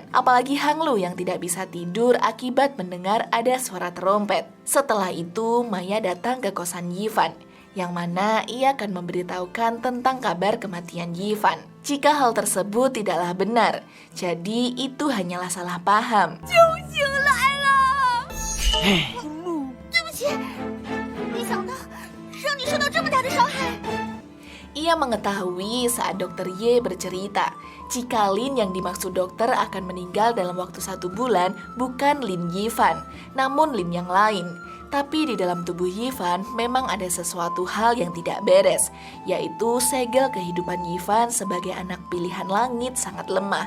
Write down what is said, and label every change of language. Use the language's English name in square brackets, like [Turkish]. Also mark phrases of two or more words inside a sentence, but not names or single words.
[Indonesian] Apalagi Hanglu yang tidak bisa tidur akibat mendengar ada suara trompet. Setelah itu, Maya datang ke kosan Yivan, yang mana ia akan memberitahukan tentang kabar kematian Yivan. Jika hal tersebut tidaklah benar, jadi itu hanyalah salah paham. [Chinese] 救星来了！对不起，没想到让你受到这么大的伤害。 [Indonesian] Ia mengetahui saat dokter Ye bercerita jika Lin yang dimaksud dokter akan meninggal dalam waktu 1 bulan bukan Lin Yivan, namun Lin yang lain. Tapi di dalam tubuh Yifan memang ada sesuatu hal yang tidak beres, yaitu segel kehidupan Yifan sebagai anak pilihan langit sangat lemah.